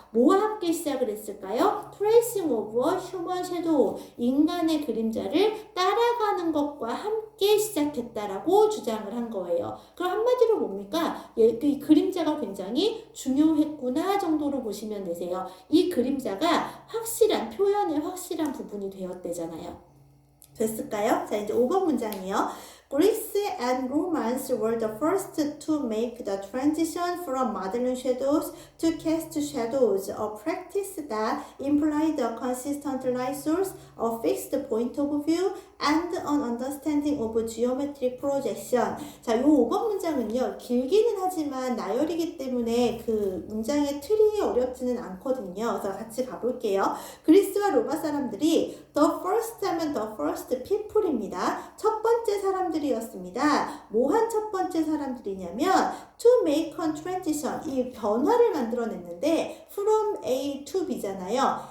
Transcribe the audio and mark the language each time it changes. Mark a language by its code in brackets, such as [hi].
[ko] 뭐와 함께 시작을 했을까요? [en] Tracing of a human shadow, [ko] 인간의 그림자를 따라가는 것과 함께 시작했다라고 주장을 한 거예요. 그럼 한마디로 뭡니까? 이 그림자가 굉장히 중요했구나 정도로 보시면 되세요. 이 그림자가 확실한, 표현의 확실한 부분이 되었대잖아요. 됐을까요? 자, 이제 5번 문장이요. [en] Greece and Romans were the first to make the transition from modeling shadows to cast shadows, a practice that implied a consistent light source, a fixed point of view, and an understanding of geometric projection. [ko] 자, 요 5번 문장은요, 길기는 하지만 나열이기 때문에 그 문장의 틀이 어렵지는 않거든요. 그래서 같이 가볼게요. 그리스와 로마 사람들이 the first 하면 [en] the first people [ko] 입니다. 첫 번째 사람들이었습니다. 뭐한 첫 번째 사람들이냐면 [en] to make a transition, [ko] 이 변화를 만들어냈는데 from A to B잖아요.